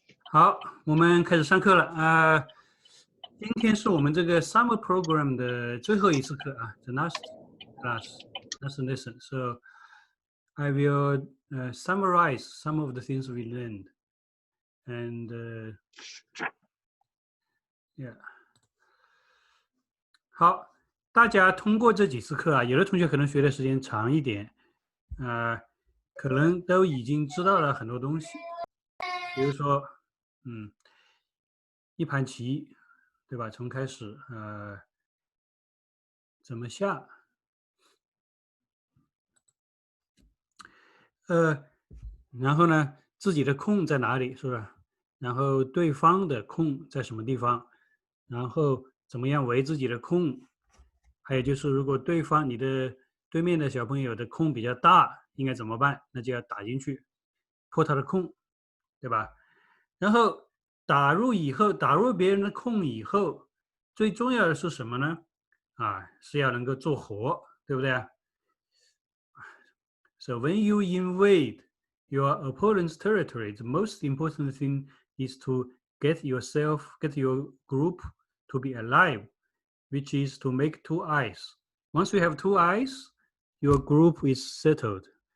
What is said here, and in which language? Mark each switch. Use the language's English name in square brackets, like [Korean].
[Chinese] 好，我们开始上课了今天是我们这个 summer program 的最后一次课啊 ， [English] the last last lesson. So I will summarize some of the things we learned, and yeah. [Chinese] 好，大家通过这几次课啊，有的同学可能学的时间长一点，可能都已经知道了很多东西，比如说，一盘棋，对吧？从开始，怎么下，然后呢，自己的空在哪里，是不是？然后对方的空在什么地方？然后怎么样围自己的空？还有就是，如果对方你的对面的小朋友的空比较大，应该怎么办？那就要打进去，破他的空，对吧？然后打入别人的空以后，最重要的是什么呢？是要能够做活，对不对啊？ [English] So when you invade your opponent's territory, the most important thing is to get your group to be alive, which is to make two eyes. Once you have two eyes, your group is settled.